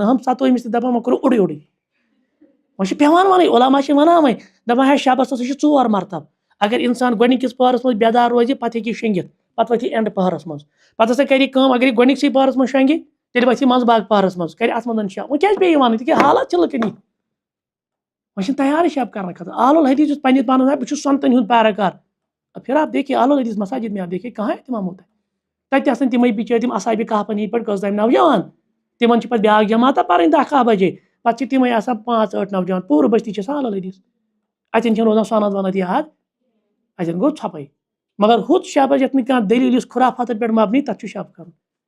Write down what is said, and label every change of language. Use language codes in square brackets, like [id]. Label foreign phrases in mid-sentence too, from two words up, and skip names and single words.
[ks] رحم 7وٕمِس تہِ دپان وۄنۍ کوٚرُو اوٚڑُے وۄنۍ چھِ پیٚوان وَنٕنۍ علما چھِ وَنان وۄنۍ دپان ہے شبس ہسا چھِ 4 مرتب اگر انسان گۄڈنِکِس پہرس منٛز بیدار روزِ پتہٕ ہیٚکہِ یہِ شۄنٛگِتھ پتہٕ ؤتھِ اینڈ پہرس منٛز پتہٕ ہسا کرِ یہِ کٲم اگر یہِ گۄڈنِکسٕے پہرس منٛز شۄنٛگہِ تیٚلہِ ؤتھِ یہِ منٛزباگ پہرس منٛز کرِ اتھ منٛز شب وۄنۍ کیازِ پیٚیہِ یہِ وَنُن تِکیٛازِ حالات چھِ لُکن وہ تیار شب کرنے خاطر آل الحدیث پنس پانس بہت سنتن ہند پیراکار. [ur] پھر آپ دیکھیے آل الحدیث مساجد میں آپ دیکھیے کہاں اہتمام ہوتا ہے. [ks] تتہ آسان تمے بچٲرۍ تم اصحابِ کہفن ہی پٲٹھۍ کٔژ تام نوجوان تمن پتہٕ بیاکھ جماعتہ پرٕنۍ 10-11 بجے پتہٕ چھِ تمے آسان 5-8 نوجوان پوٗرٕ بستی چھِ آسان آل الحدیث. اتٮ۪ن چھنہٕ روزان سند ونت یاد اتٮ۪ن گوٚو ژھۄپے. مگر ہُتھ شب یتھ نہٕ کانٛہہ دلیٖل یُس خُرافاتن پٮ۪ٹھ مبنی تتھ چھُ شب کرُن.